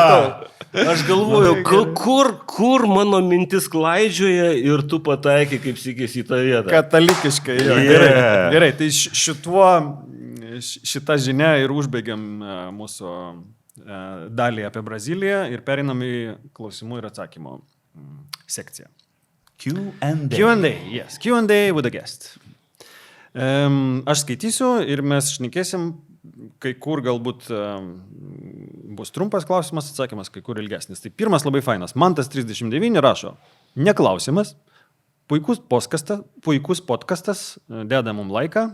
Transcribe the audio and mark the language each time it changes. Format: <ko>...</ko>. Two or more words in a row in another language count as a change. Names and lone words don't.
<lt>Aš galvoju, kur mano mintis klaidžioja ir tu pataikai, kaip sikės į tą vietą. Katalikiškai, jo. Gerai, tai šitą žinią ir užbaigiam mūsų dalį apie Braziliją ir perinam į klausimų ir atsakymų sekciją.</lt> <en>Q&A, yes. Q&A with a guest.</en> <lt>Aš skaitysiu ir mes šnekėsim, kai kur galbūt bus trumpas klausimas, atsakymas, kai kur ilgesnis. Tai pirmas labai fainas. Mantas 39 rašo, neklausimas, puikus podcastas, deda mum laiką.</lt>